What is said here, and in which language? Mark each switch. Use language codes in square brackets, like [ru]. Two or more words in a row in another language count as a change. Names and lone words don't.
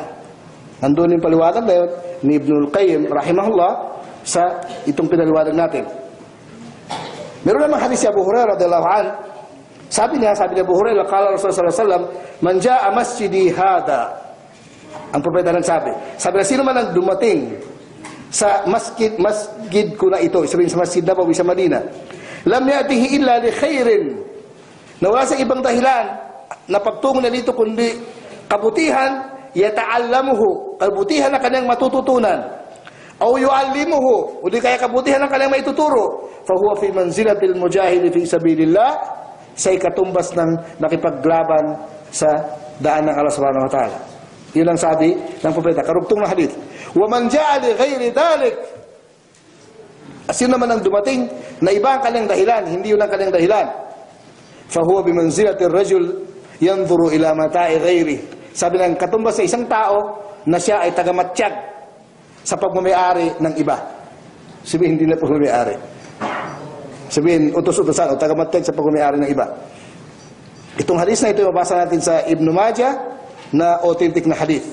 [tl] Nandun yung paliwanag na yun ni Ibnul Qayyim rahimahullah sa itong pinaliwanag natin. Meron namang hadis si Abu Hurairah [ar] رضي الله عنه. [tl] Sabi niya [ar] Abu Hurairah, قال رسول الله صلى الله عليه وسلم من جاء مسجدي هذا. [tl] Ang propeta nagsabi, sabi na, sino man ang dumating sa masjid ko na ito, sabihin sa [ar] Masjid Nabawi sa Madina, لم يأته إلا لخير, [tl] na wala sa ibang dahilan na pagtungo na dito kundi kabutihan, yata'allamuhu, kabutihan na kanyang matututunan, o yu'allimuhu, o di kaya kabutihan na kanyang maituturo, [ar] فهو في منزلة المجاهد في سبيل الله, [tl] sa ikatumbas ng nakipaglaban sa daan ng Allah [ar] سبحانه وتعالى. [tl] Yun ang sabi ng propeta, karugtong na hadith. [ar] ومن جاء لغير ذلك, [tl] sino naman ang dumating na iba ang kanyang dahilan, hindi yun ang kanyang dahilan, [ar] فهو بمنزلة الرجل ينظر إلى متاع غيره. [tl] Sabi ng katumbas sa isang tao na siya ay tagamatsyag sa pagmamayari ng iba. Sabihin, hindi na pagmamayari. Sabihin, utos-utosan o tagamatsyag sa pagmamayari ng iba. Itong hadith na ito, mabasa natin sa Ibn Majah na authentic na hadith.